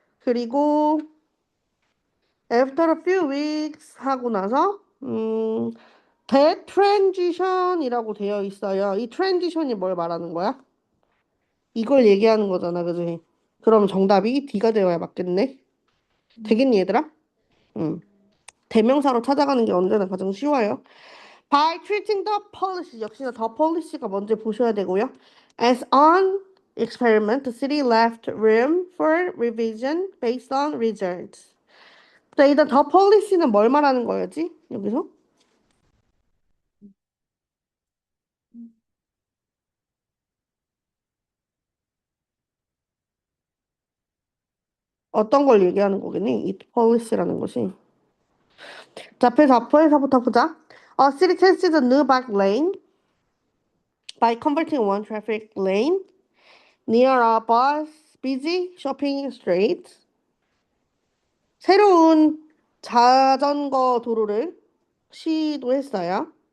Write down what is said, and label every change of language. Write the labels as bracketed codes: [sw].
[ko] 그리고 [en] after a few weeks [ko] 하고 나서 [en] that transition [ko] 이라고 되어 있어요. 이 transition이 뭘 말하는 거야? 이걸 얘기하는 거잖아, 그지? 그럼 정답이 D가 되어야 맞겠네. 되겠니, 얘들아? 응. 대명사로 찾아가는 게 언제나 가장 쉬워요. [en] By treating the policy, [ko] 역시나 [en] the policy가 [ko] 먼저 보셔야 되고요. [en] As an experiment, the city left room for revision based on results. [ko] 자, 일단 the policy는 뭘 말하는 거였지? 여기서? 어떤 걸 얘기하는 거겠니? 이 policy라는 것이. 자, 앞에서부터 보자. [en] A city changes a new bike lane by converting one traffic lane near a bus busy shopping street. [ko] 새로운 자전거 도로를 시도했어요.